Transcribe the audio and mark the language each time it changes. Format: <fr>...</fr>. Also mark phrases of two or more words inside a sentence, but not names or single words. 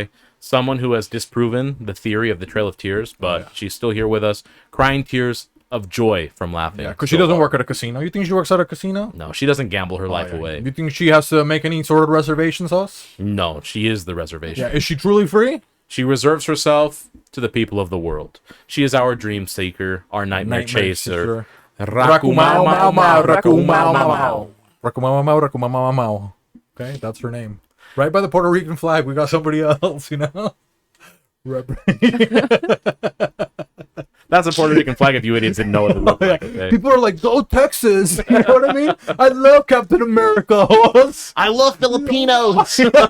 <en>Someone who has disproven the theory of the Trail of Tears, but she's still here with us, crying tears of joy from laughing. Yeah, because she doesn't work at a casino. You think she works at a casino? No, she doesn't gamble her life away. You think she has to make any sort of reservations, us? No, she is the reservation. Yeah, is she truly free? She reserves herself to the people of the world. She is our dream seeker, our nightmare chaser. Rakumau mau mau, rakumau mau mau. Rakumau mau, rakumau mau. Okay, that's her name. Right by the Puerto Rican flag, we got somebody else, That's a Puerto Rican flag if you idiots didn't know what it looked like. Okay? People are like, go Texas. You know what I mean? I love Captain America. I love Filipinos.</en>